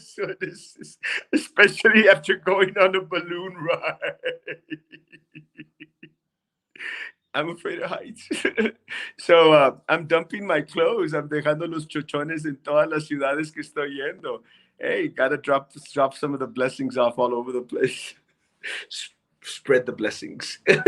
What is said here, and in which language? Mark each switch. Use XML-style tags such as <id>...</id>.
<en>So this is, especially after going on a balloon ride. I'm afraid of heights. So I'm dumping my clothes.</en> <es>I'm dejando los chochones en todas las ciudades que estoy yendo.</es> <en>Hey, gotta drop some of the blessings off all over the place. Spread the blessings.</en>